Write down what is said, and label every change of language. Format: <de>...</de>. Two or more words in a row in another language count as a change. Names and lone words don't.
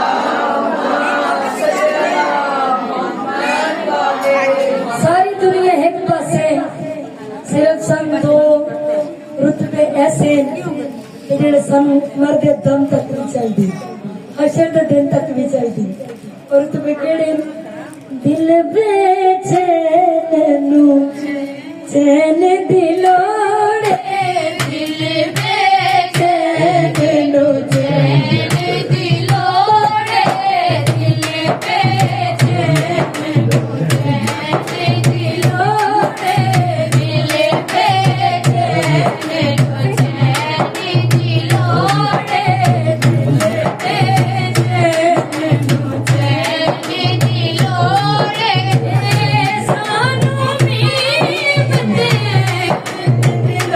<pa>ساری دنیا ایک پاسے، صرف سن دو رتبے ایسے جڑے سن مرد دم تک بھی چلدی، حشر دے دن تک بھی چلدی. اور رتبے کیڑے؟ دل بے چینو چین دلوڑے، دل بے چینو چین دلوڑے، دل بے چینو چین دلوڑے، دل بے چینو چین دلوڑے، دل بے چینو چین دلوڑے. سانو میم دے</pa>